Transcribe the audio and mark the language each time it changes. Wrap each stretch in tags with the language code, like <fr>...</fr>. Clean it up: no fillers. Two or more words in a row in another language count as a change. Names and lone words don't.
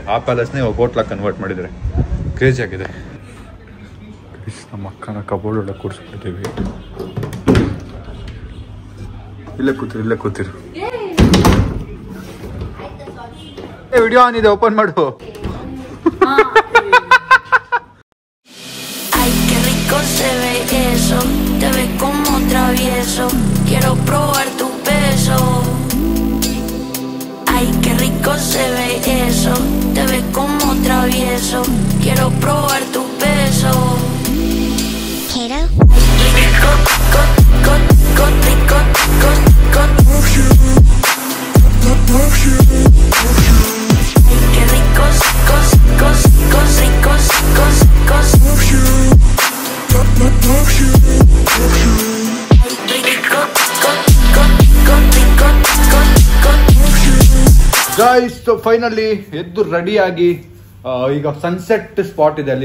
<kn>ಆ ಪ್ಯಾಲೇಸ್ನೇ ಹೋಟ್ಲಾಗಿ ಕನ್ವರ್ಟ್ ಮಾಡಿದ್ದಾರೆ. ಕ್ರೇಜಿ ಆಗಿದೆ. ನಮ್ಮ ಅಕ್ಕನ ಕಬೋರ್ಡ್ ಒಳಗೆ ಕೂರಿಸ್ಬಿಡ್ತೀವಿ. ಇಲ್ಲೇ ಕೂತಿರು.</kn> <en>video on</en> <kn>ಇದೆ, ಓಪನ್ ಮಾಡು.</kn> <es>Ay, qué rico se ve eso, te ves como travieso, quiero probar tu beso. Ay, qué rico se ve eso, te ves como travieso, quiero probar tu beso. Quiero. Rico, rico, ay, qué ricos, ricos.</es> <en>guys finally</en> <kn>ಎದ್ದು ರೆಡಿಯಾಗಿ ಈಗ</kn> <en>sunset spot</en> <kn>ಇದೆ ಅಲ್ಲಿ.</kn>